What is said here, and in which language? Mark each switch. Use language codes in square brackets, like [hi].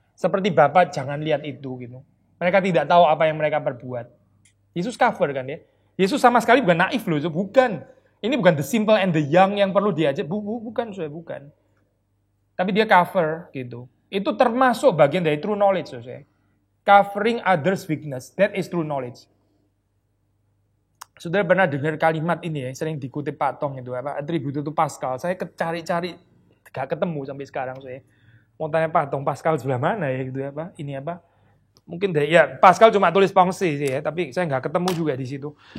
[id] Seperti Bapa jangan lihat itu gitu. Mereka tidak tahu apa yang mereka perbuat. Yesus cover kan ya. Yesus sama sekali bukan naif loh, itu bukan. Ini bukan [en] the simple and the young [id] yang perlu diajak, bukan. tapi dia cover gitu. Itu termasuk bagian dari true knowledge, saya. [en] Covering others' weakness, that is true knowledge. [id] Saudara pernah dengar kalimat ini ya, sering dikutip Pak Tong itu apa? Atribut itu Pascal. Saya cari-cari gak ketemu sampai sekarang saya. Mau tanya Pak Tong, Pascal sebelah mana ya gitu apa? Ini apa? Mungkin deh ya Pascal cuma tulis fungsi sih ya, tapi saya nggak ketemu juga di situ.